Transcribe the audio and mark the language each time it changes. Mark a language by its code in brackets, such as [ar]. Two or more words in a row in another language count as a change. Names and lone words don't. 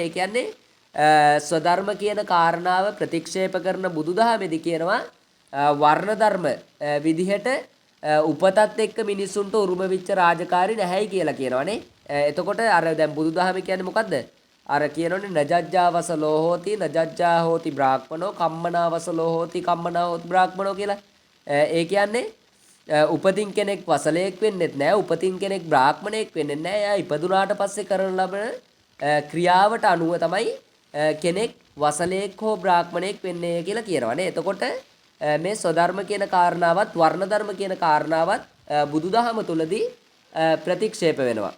[si] ඒ කියන්නේ ස්වධර්ම කියන කාරණාව ප්‍රතික්ෂේප කරන බුදුදහමේදී කියනවා වර්ණ ධර්ම විදිහට උපතත් එක්ක මිනිසුන්ට උරුම වෙච්ච රාජකාරි නැහැයි කියලා කියනවනේ. එතකොට අර දැන් බුදුදහම කියන්නේ මොකද්ද? අර කියනෝනේ [pi] නජජ්ජාවසලෝ හෝති නජජ්ජා හෝති බ්‍රාහ්මනෝ කම්මනාවසලෝ හෝති කම්මනා හෝති බ්‍රාහ්මනෝ කියලා. [si] ඒ කියන්නේ උපතින් කෙනෙක් වසලයෙක් වෙන්නෙත් නැහැ, උපතින් කෙනෙක් බ්‍රාහ්මණයෙක් වෙන්නෙත් නැහැ. එයා ඉපදුනාට පස්සේ කරන ලබන ක්‍රියාවට අනුව තමයි කෙනෙක් වසලයෙක් හෝ බ්‍රාහ්මණයෙක් වෙන්නේ කියලා කියනවනේ. එතකොට මේ ස්වධර්ම කියන කාරණාවත් වර්ණ ධර්ම කියන කාරණාවත් බුදුදහම තුලදී ප්‍රතික්ෂේප වෙනවා.